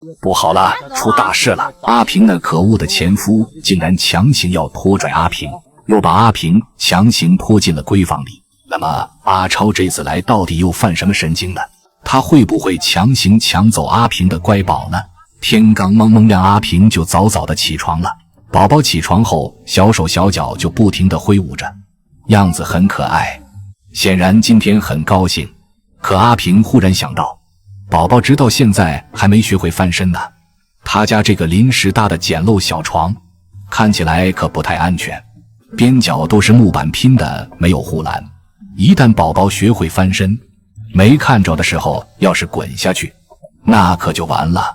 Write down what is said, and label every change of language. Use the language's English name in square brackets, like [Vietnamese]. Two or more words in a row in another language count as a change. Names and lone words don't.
[Chinese] 不好了，出大事了！阿平那可惡的前夫竟然强行要拖拽阿平，又把阿平强行拖进了閨房里。那么阿超这次来到底又犯什麼神經呢？他會不會強行搶走阿平的乖寶呢？天剛蒙蒙亮，阿平就早早的起床了。寶寶起床後，小手小腳就不停地揮舞着，樣子很可愛，顯然今天很高興。可阿平忽然想到，寶寶直到現在還沒學會翻身呢，他家這個臨時搭的簡陋小床看起來可不太安全，邊角都是木板拼的，沒有護欄，一旦寶寶學會翻身，沒看着的時候要是滾下去，那可就完了。